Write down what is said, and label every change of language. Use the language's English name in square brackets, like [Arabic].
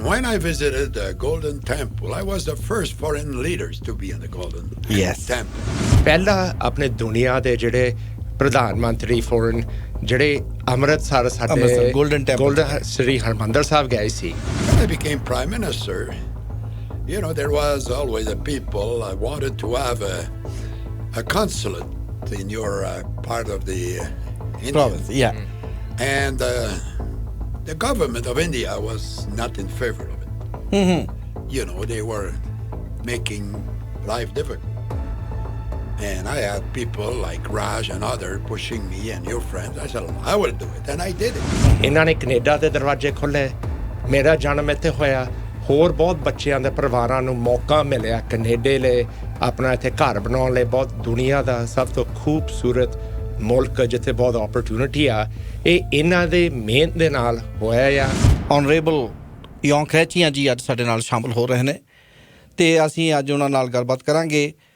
[English] when I visited the Golden Temple, I was the first foreign leaders to be in the Golden Temple. [Punjabi] ਪਹਿਲਾ ਆਪਣੇ ਦੁਨੀਆ ਦੇ ਜਿਹੜੇ ਪ੍ਰਧਾਨ ਮੰਤਰੀ ਫੋਰਨ ਜਿਹੜੇ ਅੰਮ੍ਰਿਤਸਰ ਸਾਡੇ ਗੋਲਡਨ ਸ੍ਰੀ ਹਰਿਮੰਦਰ ਸਾਹਿਬ ਗਏ ਸੀ. [English] When I became prime minister, you know, there was always a people I wanted to have a consulate in your part of the province, yeah. And the government of India was not in favor of it. You know, they were making life difficult. And I had people like Raj and others pushing me and your friends. I said, I will do it. And I did it. [Punjabi] ਇਹਨਾਂ ਨੇ Canada ਦੇ ਦਰਵਾਜ਼ੇ ਖੋਲ੍ਹੇ. ਮੇਰਾ ਜਨਮ ਇੱਥੇ ਹੋਇਆ. ਹੋਰ ਬਹੁਤ ਬੱਚਿਆਂ ਦੇ ਪਰਿਵਾਰਾਂ ਨੂੰ ਮੌਕਾ ਮਿਲਿਆ ਕੈਨੇਡਾ ਲਈ ਆਪਣਾ ਇੱਥੇ ਘਰ ਬਣਾਉਣ ਲਈ. ਬਹੁਤ ਦੁਨੀਆ ਦਾ ਸਭ ਤੋਂ ਖੂਬਸੂਰਤ ਮੁਲਕ ਜਿੱਥੇ ਬਹੁਤ ਓਪਰਚੁਨਿਟੀ ਆ. ਇਹ ਇਹਨਾਂ ਦੇ ਮਿਹਨਤ ਦੇ ਨਾਲ ਹੋਇਆ ਆ. ਆਨਰੇਬਲ ਯੋਂਗ ਖਰੇਚੀਆਂ ਜੀ ਅੱਜ ਸਾਡੇ ਨਾਲ ਸ਼ਾਮਲ ਹੋ ਰਹੇ ਨੇ ਅਤੇ ਅਸੀਂ ਅੱਜ ਉਹਨਾਂ ਨਾਲ ਗੱਲਬਾਤ ਕਰਾਂਗੇ.